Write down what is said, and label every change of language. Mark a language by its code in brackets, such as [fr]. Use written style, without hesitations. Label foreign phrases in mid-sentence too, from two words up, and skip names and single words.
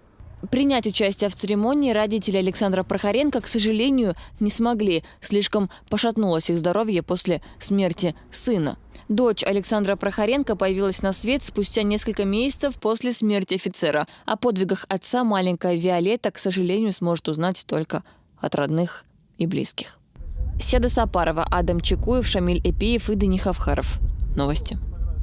[ru] Принять участие в церемонии родители Александра Прохоренко, к сожалению, не смогли. Слишком пошатнулось их здоровье после смерти сына. Дочь Александра Прохоренко появилась на свет спустя несколько месяцев после смерти офицера. О подвигах отца маленькая Виолетта, к сожалению, сможет узнать только от родных и близких. Седа Сапарова, Адам Чекуев, Шамиль Эпиев и Дани Хавхаров. Новости.